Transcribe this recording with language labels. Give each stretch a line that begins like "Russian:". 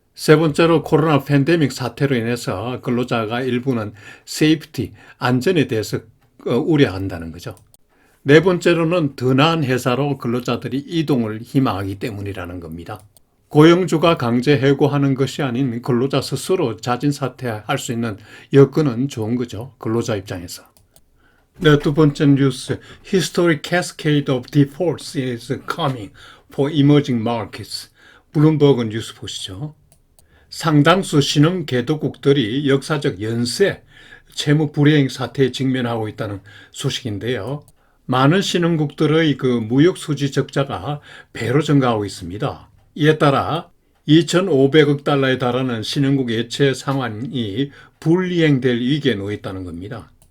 Korean: 세 번째로 코로나 팬데믹 사태로 인해서 근로자가 일부는 세이프티, 안전에 대해서 우려한다는 거죠. 네 번째로는 더 나은 회사로 근로자들이 이동을 희망하기 때문이라는 겁니다. 고용주가 강제 해고하는 것이 아닌 근로자 스스로 자진 사퇴할 수 있는 여건은 좋은 거죠. 근로자 입장에서. 네, 두 번째 뉴스.
English: Historic cascade of defaults is coming for emerging markets.
Korean: 블룸버그 뉴스 보시죠. 상당수 신흥 개도국들이 역사적 연쇄 채무 불이행 사태에 직면하고 있다는 소식인데요. 많은 신흥국들의 그 무역 수지 적자가 배로 증가하고 있습니다. 이에 따라 2,500억 달러에 달하는 신흥국 예체 상환이 불이행될 위기에 놓여 있다는 겁니다.